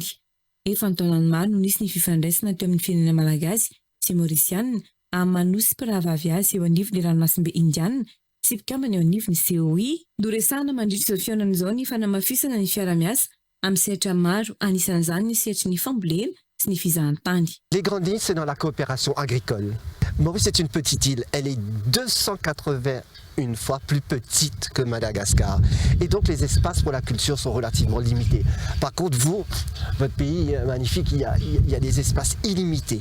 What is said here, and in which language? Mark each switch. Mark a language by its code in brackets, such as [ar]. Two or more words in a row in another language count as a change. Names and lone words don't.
[mg] Efa ny taonany maro no nisy ny fifandraisana teo amin'ny firenena malagasy sy Mauritiana amin'ny manosy mpiravavy azy eo anivon'ny ranomasimbe Indiana sy mpikambana eo anivon'ny COI. Doresana mandritra izao fiainana izao ny fanamafisana ny fiara-miasa amin'ny sehatra maro anisan'izany ny sehatry ny fambolena sy ny fizahantany. [fr] Les grandes lignes, c'est dans la coopération agricole. Maurice est une petite île, elle est 281 fois plus petite que Madagascar. Et donc les espaces pour la culture sont relativement limités. Par contre, vous, votre pays magnifique, il y a des espaces illimités.